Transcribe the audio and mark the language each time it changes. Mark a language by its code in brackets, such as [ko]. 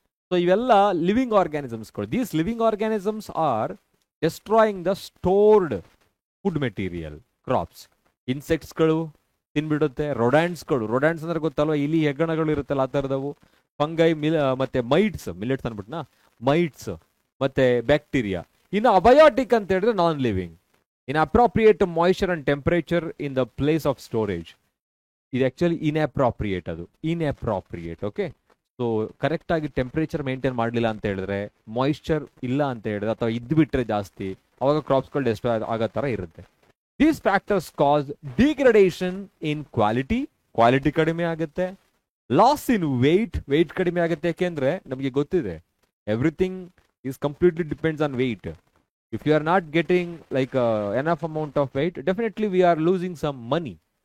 [kn] So ಇವೆಲ್ಲ living ಆರ್ಗ್ಯಾನಿಸಮ್ಸ್ಗಳು. [en] These living organisms are destroying the stored food material crops. [kn] ಇನ್ಸೆಕ್ಟ್ಸ್ಗಳು ತಿನ್ಬಿಡುತ್ತೆ, ರೊಡ್ಯಾಂಟ್ಸ್ ಅಂದ್ರೆ ಗೊತ್ತಲ್ವ, ಇಲಿ ಹೆಗ್ಗಣಗಳು ಇರುತ್ತಲ್ಲ ಆ ಥರದವು, ಫಂಗೈ, ಮತ್ತೆ ಮೈಟ್ಸ್, ಮಿಲೆಟ್ಸ್ ಅಂದ್ಬಿಟ್ನಾ, ಮೈಟ್ಸ್ ಮತ್ತೆ ಬ್ಯಾಕ್ಟೀರಿಯಾ. ಇನ್ನು ಅಬಯೋಟಿಕ್ ಅಂತ ಹೇಳಿದ್ರೆ non living. [en] Inappropriate moisture and temperature in the place of storage. [kn] ಇದು ಆಕ್ಚುಲಿ ಇನ್ಅಪ್ರಾಪ್ರಿಯೇಟ್, ಅದು ಇನ್ಅಪ್ರಾಪ್ರಿಯೇಟ್. ಓಕೆ, ಸೊ ಕರೆಕ್ಟ್ ಆಗಿ ಟೆಂಪರೇಚರ್ ಮೇಂಟೈನ್ ಮಾಡಲಿಲ್ಲ ಅಂತ ಹೇಳಿದ್ರೆ, ಮಾಯಿಶ್ಚರ್ ಇಲ್ಲ ಅಂತ ಹೇಳಿದ್ರೆ, ಅಥವಾ ಇದ್ಬಿಟ್ರೆ ಜಾಸ್ತಿ, ಅವಾಗ ಕ್ರಾಪ್ಸ್ಗಳು ಡೆಸ್ಟ್ರಾಯ್ ಆಗೋ ಥರ ಇರುತ್ತೆ. [en] these factors cause degradation in quality [kn] ಕಡಿಮೆ ಆಗುತ್ತೆ. [en] loss in weight [kn] ಕಡಿಮೆ ಆಗುತ್ತೆ. ಯಾಕೆಂದ್ರೆ ನಮಗೆ ಗೊತ್ತಿದೆ, [en] Everything is completely depends on weight. If you are not getting like enough amount of weight, definitely we are losing some money.